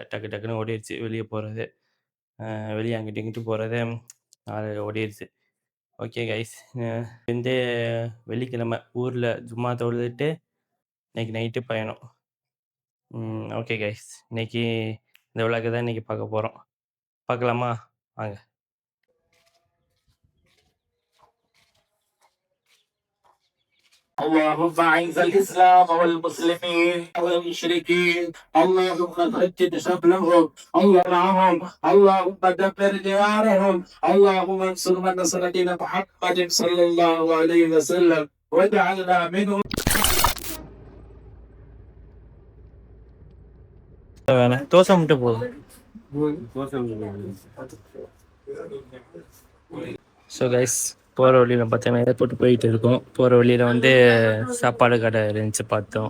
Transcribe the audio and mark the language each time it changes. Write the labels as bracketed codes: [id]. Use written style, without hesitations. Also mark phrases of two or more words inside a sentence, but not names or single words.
[ta] டக்கு டக்குன்னு ஓடிடுச்சு வெளியே போகிறது. வெளியே அங்கிட்டு இங்கிட்டு போகிறது 4 ஓடிடுச்சு. [en] okay guys, [ta] வந்து வெள்ளிக்கிழமை ஊரில் சும்மா தொழுதுட்டு இன்னைக்கு நைட்டு பயணம். [en] okay guys, [ta] இன்னைக்கு இந்த விளாக்க தான் இன்னைக்கு பார்க்க போகிறோம். பார்க்கலாமா? வாங்க. [ar] اللهم أعز الإسلام والمسلمين والمشركين. اللهم ثبت شملهم، اللهم دمر ديارهم. اللهم انصر من نصر دين محمد صلى الله عليه وسلم واجعلنا منهم. [ta] தோசை மட்டும் போதும். [en] so guys, [ta] போகிற வழியில் பார்த்தீங்கன்னா ஏர்போர்ட் போயிட்டு இருக்கோம். போகிற வழியில் சாப்பாடு கடை இருந்துச்சு பார்த்தோம்.